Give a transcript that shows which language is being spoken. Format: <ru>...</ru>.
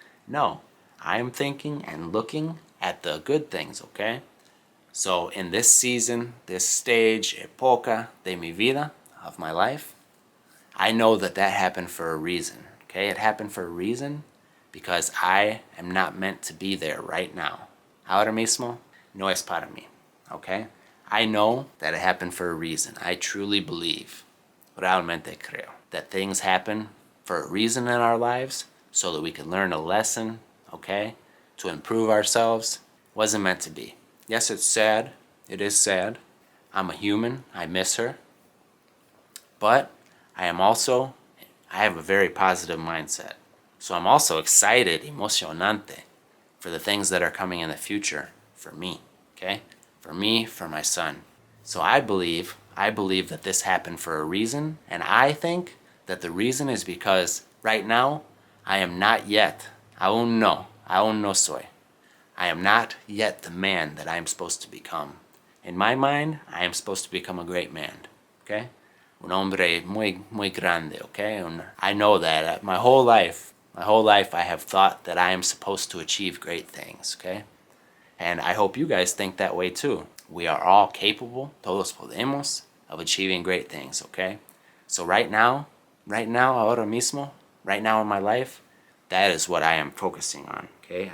<en>No, I am thinking and looking at the good things, okay? So in this season, this stage,</en> <es>época de mi vida,</es> <en>of my life, I know that that happened for a reason, okay? It happened for a reason because I am not meant to be there right now.</en> <es>Ahora mismo no es para mí, okay?</es> <en>I know that it happened for a reason. I truly believe,</en> <es>realmente creo,</es> <en>that things happen for a reason in our lives so that we can learn a lesson, okay? To improve ourselves. Wasn't meant to be. Yes, it's sad. It is sad. I'm a human. I miss her. But I have a very positive mindset. So I'm also excited, emocionante, for the things that are coming in the future for me, okay? For me, for my son. So I believe that this happened for a reason, and I think that the reason is because right now, I am not yet,</en> <es>aún no soy.</es> <en>I am not yet the man that I am supposed to become. In my mind, I am supposed to become a great man, okay?</en> <es>Un hombre muy grande, okay?</es> <en>I know that my whole life I have thought that I am supposed to achieve great things, okay? And I hope you guys think that way too. We are all capable,</en> <es>todos podemos,</es> <en>of achieving great things, okay? So right now,</en> <es>ahora mismo,</es> <en>right now in my life, that is what I am focusing on, okay?</en>